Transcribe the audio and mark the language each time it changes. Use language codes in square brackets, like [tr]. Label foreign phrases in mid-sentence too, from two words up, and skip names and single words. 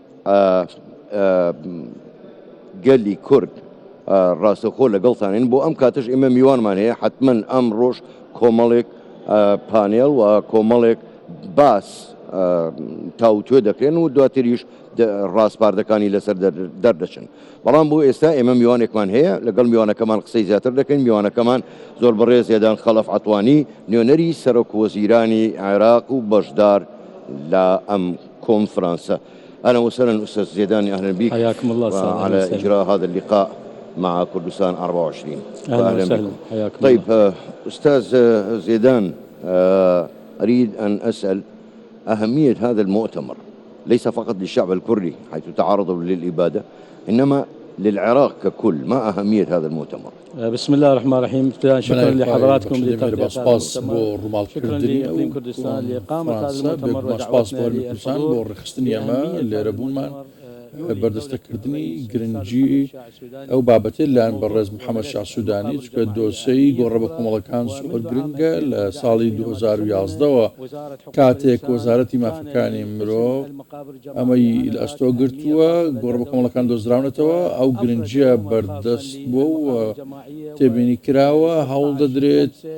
[ckb] گەلی کورد ڕاستەخۆ لەگەڵتانین بۆ ئەم کاتش ئێمە میوانمان هەیە حتمما ئەم ڕۆژ کۆمەڵێک پانێڵ و کۆمەڵێک باس تاوتوێ دەکرێن و دواتریش ڕاستپاردەکانی لەسەر دەردەچن بەڵام بۆ ئێستا ئێمە میوانێکمان هەیە لەگەڵ میوانەکەمان قسەی زیاتر دەکەین میوانەکەمان زۆر بەڕێز زێدان خەلەف عەتوانی نوێنەری سەرۆکوەزیرانی عێراق و بەشدار لە ئەم كونفرنسا. [ar] أهلا وسهلا أستاذ زيدان، أهلا بك. حياكم الله على إجراء هذا اللقاء مع كردستان 24. أهلا وسهلا، حياكم طيب الله. أستاذ زيدان، أريد أن أسأل أهمية هذا المؤتمر ليس فقط للشعب الكردي حيث تعرضوا للإبادة، إنما للعراق ككل. ما أهمية هذا المؤتمر؟ بسم الله الرحمن الرحيم. شكرا لحضراتكم لتغطية شكرا لإقليم كردستان لإقامة هذا المؤتمر ودعوتنا للحضور. [ckb] بەردەستەکردنی گرنگی ئەو بابەتێت لایەن بەڕێز محەممەد شاه سوودانی چکە دۆسەی گۆڕە بە کۆمەڵەکان زۆر گرنگە لە ساڵی 2011ەوە کاتێک وەزارەتی مافەکانی مرۆڤ ئەمەی لە ئەستۆ گرتووە گۆڕە بە کۆمەڵەکان دۆزراونەتەوە ئەو گرنگیە بەردەست بووە و تێبینی کراوە هەوڵ دەدرێت